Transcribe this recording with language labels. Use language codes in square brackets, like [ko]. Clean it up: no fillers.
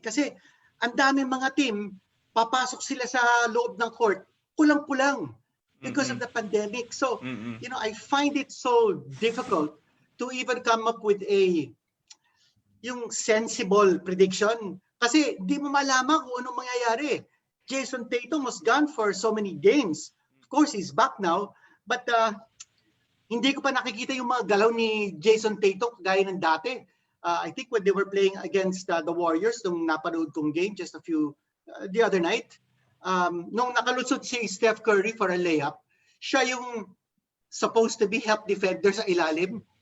[tl] Kasi ang daming mga team, papasok sila sa loob ng court, kulang-kulang [en] because of the pandemic. So, you know, I find it so difficult to even come up with yung sensible prediction. [tl] Kasi di mo malaman kung anong mangyayari. Jason Tatum [en] was gone for so many games. Of course, he's back now. [tl] But hindi ko pa nakikita yung mga galaw ni Jason Tatum gaya ng dati. [en] I think when they were playing against the Warriors, [tl] nung napanood kong game [en] just the other night, [tl] nung nakalusot si [en] Steph Curry for a layup, siya yung supposed to be help defender [tl] sa ilalim.